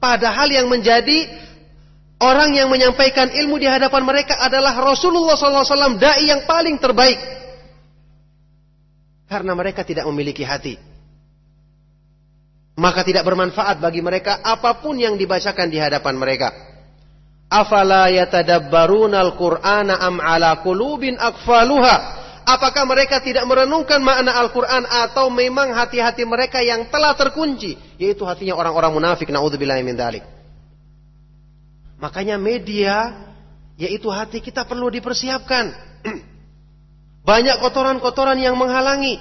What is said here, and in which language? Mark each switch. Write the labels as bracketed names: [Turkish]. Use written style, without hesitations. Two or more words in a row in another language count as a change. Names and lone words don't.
[Indonesian] Padahal yang menjadi orang yang menyampaikan ilmu di hadapan mereka adalah Rasulullah SAW, dai yang paling terbaik. Karena mereka tidak memiliki hati, maka tidak bermanfaat bagi mereka apapun yang dibacakan di hadapan mereka. [Arabic] أفلا يتدبرون القرآن أم على قلوب أقفالها? [Indonesian] Apakah mereka tidak merenungkan makna Al-Quran, atau memang hati-hati mereka yang telah terkunci, yaitu hatinya orang-orang munafik, [Arabic] نعوذ بالله من ذلك. [Indonesian] Makanya media, yaitu hati kita, perlu dipersiapkan. Banyak kotoran-kotoran yang menghalangi.